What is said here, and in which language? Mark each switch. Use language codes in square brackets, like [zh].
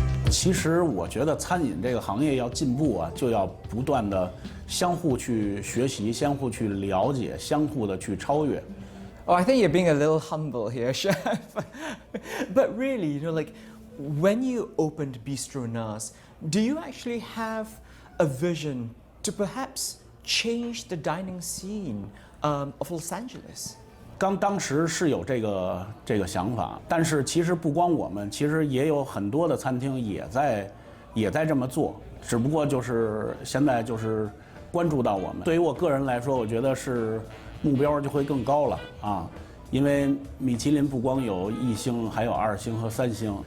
[zh] 其实我觉得餐饮这个行业要进步啊，就要不断的相互去学习、相互去了解、相互的去超越。 [en] Oh, I think you're being a little humble here, Chef. But really, you know, like when you opened Bistro Nas, do you actually have a vision to perhaps change the dining scene of Los Angeles? [zh] 当时是有这个想法，但是其实不光我们，其实也有很多的餐厅也在这么做，只不过就是现在就是关注到我们。对于我个人来说，我觉得是目标就会更高了啊，因为米其林不光有1星，还有2星和3星。